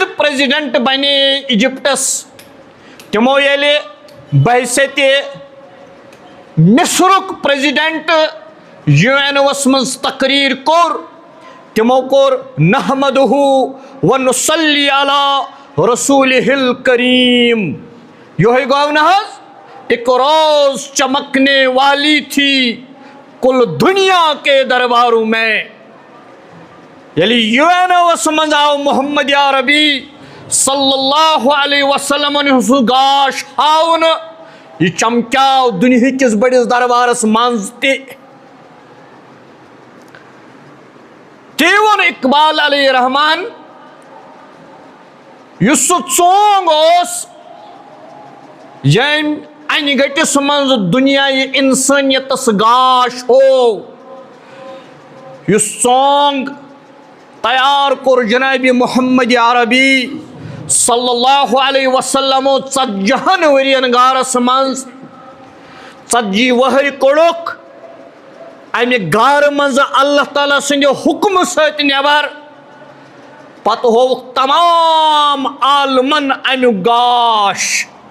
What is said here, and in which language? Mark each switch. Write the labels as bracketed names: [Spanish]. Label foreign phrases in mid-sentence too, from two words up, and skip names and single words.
[Kashmiri] پریزیڈنٹ بنے ایجپٹس، تِمو ییٚلہِ بحثیتِ مصرُک پریزیڈنٹ UNOَس منٛز تقریر کوٚر، تِمو کوٚر [Arabic] نحمدہ ونصلی علی رسولہ الکریم، [Kashmiri] یہوے گوٚو نہ حظ [Urdu] ایک روز چمکنے والی تھی کل دنیا کے درباروں میں۔ [Kashmiri] ییٚلہِ UNOَس منٛز آو محمد عربی [Arabic] صلی اللہ علیہ وسلم [Kashmiri] ہُنٛد گاش ہاونہٕ، یہ چمکیاو دنیا کس بڑس دربارس منٛز تہِ۔ تی ووٚن اقبال [Arabic] علیہ رحمان [Kashmiri] یُس سُہ ژونگ اوس ییٚمۍ انہِ گٔٹِس منٛز دُنیاے انسٲنیتس گاش ہوو، یُس ژونگ تیار کوٚر جناب محمد عربی [Arabic] صلی اللہ علیہ وسلم [Kashmiri] 40 ؤرین گارس منٛز، 40 وہر کوٚڑُکھ امہِ گارٕ منٛز اللہ تعالیٰ سٕنٛدِ حُکمہٕ سۭتۍ نٮ۪بر، پتہٕ ہووُکھ تمام عالمن امیُک گاش،